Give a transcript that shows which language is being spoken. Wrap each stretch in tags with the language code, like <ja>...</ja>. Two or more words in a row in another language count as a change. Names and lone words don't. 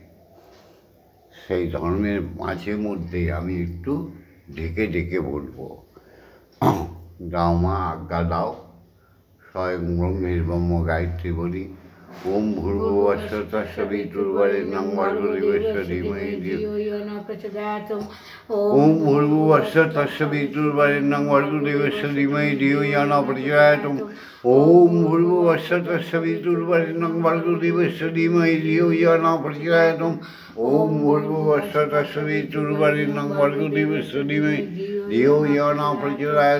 <bn>সেই ধর্মের মাঝে মধ্যে আমি একটু ঢেকে ঢেকে বলবো। দাও মা, আজ্ঞা দাও। স্বয়ং ব্রহ্মের ব্রহ্ম গায়ত্রী বলি।</bn> <sa>ওম ভূর্ভুবস্সুঃ তস্সবিতুর্বরেণ্যং ভর্গো দেবস্য ধীমহি ধিয়ো ইয়ো নঃ প্রচোদয়াৎ। ওম ভূর্ভুবস্সুঃ তস্সবিতুর্বরেণ্যং ভর্গো দেবস্য ধীমহি ধিয়ো ইয়ো নঃ প্রচোদয়াৎ। ওম ভূর্ভুবস্সুঃ তস্সবিতুর্বরেণ্যং ভর্গো দেবস্য ধীমহি ধিয়ো ইয়ো নঃ প্রচোদয়াৎ। ওম ভূর্ভুবস্সুঃ তস্সবিতুর্বরেণ্যং ভর্গো দেবস্য ধীমহি ধিয়ো ইয়ো নঃ প্রচোদয়াৎ।</sa>